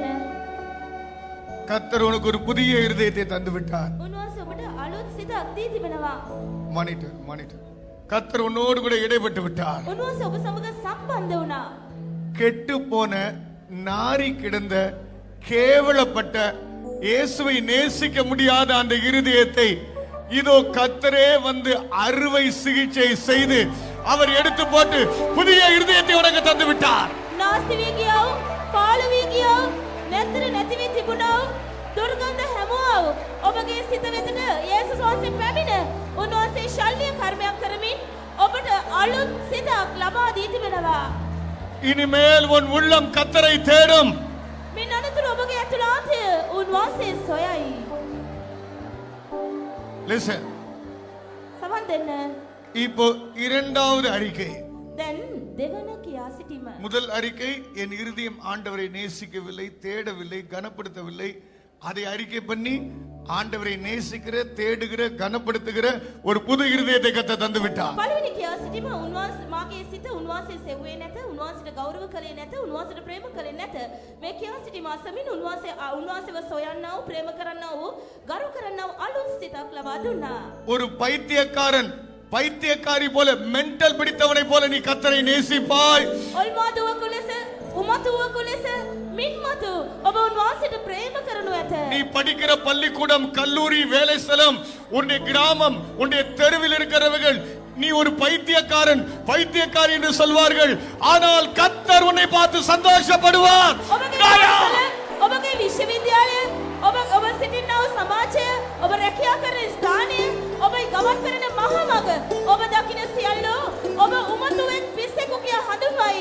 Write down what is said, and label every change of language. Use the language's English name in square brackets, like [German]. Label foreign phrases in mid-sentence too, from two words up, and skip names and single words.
[Tamil] கர்த்தர் உனக்கு ஒரு புதிய இருதயத்தை தந்து விட்டார். [Sinhala] උන්වහන්සේ ඔබට අලුත් සිතක් දී තිබෙනවා. [Tamil] மானிட்டர் கர்த்தர் உன்னோடு கூட இடைப்பட்டு விட்டார். [Sinhala] උන්වහන්සේ ඔබ සමග සම්බන්ධ වුණා. [Tamil] கெட்டு போன நாரி கிடந்த கேவலப்பட்ட இயேசுவை நேசிக்க முடியாத அந்த இருதயத்தை இதோ கர்த்தரே வந்து அறுவை சிகிச்சை செய்து அவர் எடுத்து போட்டு புதிய இருதயத்தை உனக்கு தந்து விட்டார். [Sinhala] නාස්ති වී ගියව, පාළු වී ගියව, නැතර නැති වී තිබුණව, දුර්ගන්ධ හැමුවව ඔබගේ සිත වෙතට යේසුස් වහන්සේ පැමිණ උන්වහන්සේ ශල්‍ය කර්මයක් කරමින් ඔබට අලුත් සිතක් ලබා දී තිබෙනවා. [Tamil] இனிமேல் உன் உள்ளம் கர்த்தரை தேடும். [Sinhala] මින් අනතුරු ඔබගේ ඇතුළාන්තය උන්වහන්සේ සොයයි. [English] Listen. [Sinhala] සමන් දෙන්න. [Tamil] இப்போ இரண்டாவது அறிக்கை. [Sinhala] දැන් දෙවන කියා සිටීම. [Tamil] முதல் அறிக்கை, என் இருதயம் ஆண்டவரை நேசிக்கவில்லை, தேடவில்லை, கனப்படுத்தவில்லை, அதை அறிக்கை பண்ணி ஆண்டவரை நேசிக்கிற, தேடுகிற, கனப்படுத்துகிற ஒரு புது இருதயத்தை கர்த்தர் தந்து விட்டார். [Sinhala] පළවෙනි කියා සිටීම උන්වහන්සේ මාගේ සිත උන්වහන්සේ සෙව්වේ නැත, උන්වහන්සේට ගෞරව කළේ නැත, උන්වහන්සේට ප්‍රේම කළේ නැත. මේ කියා සිටීම අසමින් උන්වහන්සේව සොයන්නා වූ, ප්‍රේම කරන්නා වූ, ගරු කරන්නා වූ අලුත් සිතක් ලබා දුන්නා. [Tamil] ஒரு பைத்தியக்காரன், பைத்தியக்காரி போல, மென்டல் பிடித்தவனை போல நீ கர்த்தரை நேசிப்பாய். [Sinhala] ඔල්මාදුවකු ලෙස, උමතුවකු ලෙස, මින්මතු ඔබ උන්වහන්සේට ප්‍රේම කරනු ඇත. [Tamil] நீ படிக்கிற பள்ளிக்கூடம், கல்லூரி, வேலை ஸ்தலம், உன்னுடைய கிராமம், உன்னுடைய தெருவில் இருக்கிறவர்கள் நீ ஒரு பைத்தியக்காரன், பைத்தியக்காரி என்று சொல்வார்கள். ஆனால் கர்த்தர் உன்னை பார்த்து சந்தோஷப்படுவார். [Sinhala] ඔබගේ විශ්වවිද්‍යාලය, ඔබ සිටිනා වූ සමාජය, ඔබ රැකියා කරන ස්ථානය, ඔබ ගමන් කරන මහා මඟ, ඔබ දකින සියල්ලෝ ඔබ උමතුවෙක් පිස්සෙකු කියා හඳුන්වයි.